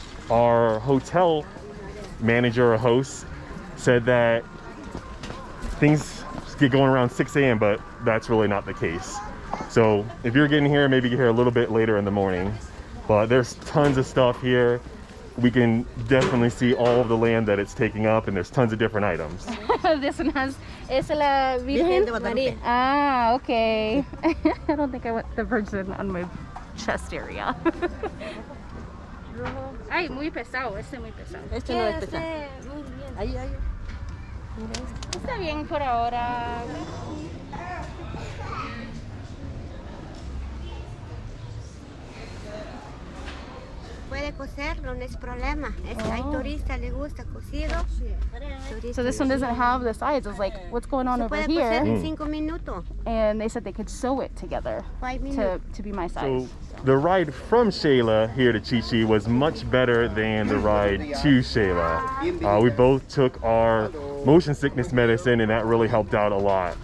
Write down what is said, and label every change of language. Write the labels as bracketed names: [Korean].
[English] Our hotel manager or host said that things get going around 6 a.m., but that's really not the case. So if you're getting here, maybe get here a little bit later in the morning. But there's tons of stuff here. We can definitely see all of the land that it's taking up, and there's tons of different items. This one has, [Spanish] es la Virgen María. [English] Ah, okay. I don't think I want the Virgin on my chest area. [Spanish] Ay, muy pesado, muy pesado. Este no es pesado. Ahí. Está bien por ahora. Puede coserlo, no es problema. Hay turistas, le gusta cocido. [English] So this one doesn't have the sides. It's like, what's going on over [Spanish] Puede coser [English] here? [Spanish] en 5 minutos. [English] And they said they could sew it together 5 minutes. to be my size. So the ride from Xela here to Chichi was much better than the ride to Xela. We both took our motion sickness medicine, and that really helped out a lot.